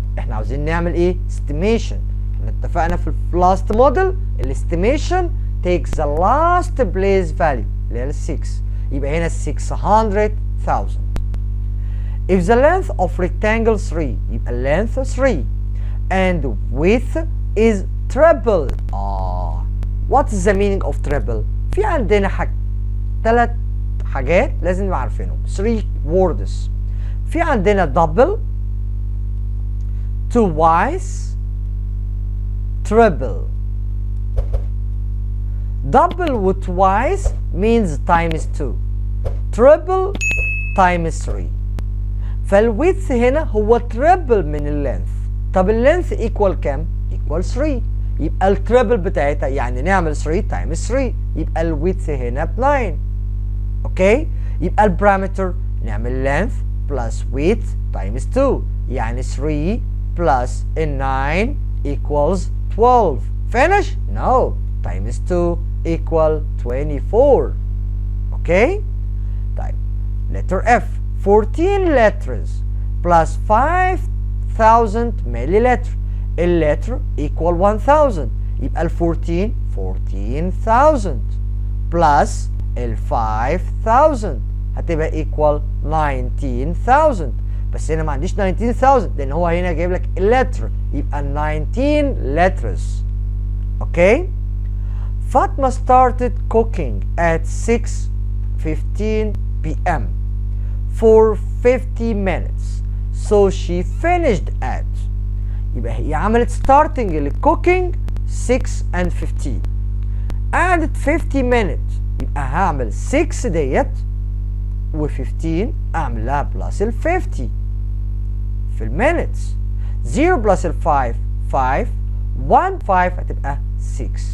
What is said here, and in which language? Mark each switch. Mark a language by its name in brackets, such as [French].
[Arabic] احنا عاوزين نعمل ايه؟ estimation. احنا اتفقنا في اللاست موديل الاستيميشن [English] takes the last place value [Arabic] اللي هي ال 6، يبقى هنا 600,000. [English] If the length of rectangle 3 يبقى length 3 and width is triple. What is the meaning of triple؟ [Arabic] في عندنا ثلاث حاجات لازم نبقى عارفينهم. [English] 3 words. في عندنا double، twice، triple. double و twice means times 2. triple times 3. [Arabic] فالويدث هنا هو triple من اللينث. طب اللينث equal كام؟ equal 3. يبقى التريبل بتاعتها يعني نعمل 3 times 3 يبقى الويدث هنا ب 9. [English] Okay? يبقى البارامتر نعمل length plus width times 2 يعني 3 plus 9 equals 12. Finish? No. Times 2 equal 24. Okay? طيب letter F 14 letters plus 5,000 milliliter. [Arabic] اللتر equal 1000 يبقى ال 14,000 plus ال 5,000 هتبقى equal 19,000. بس هنا ما عنديش 19,000 لان هو هنا جايب لك اللتر يبقى 19 letters. [English] Okay? Fatima started cooking at 6:15 p.m. for 50 minutes so she finished at. [Arabic] يبقى هي عملت starting للcooking 6:15 قعدت 50 minutes يبقى هعمل 6 ديت و15 اعمل لها بلس ال 50 في المينتس. 0 بلس ال 5 5 1 5 هتبقى 6.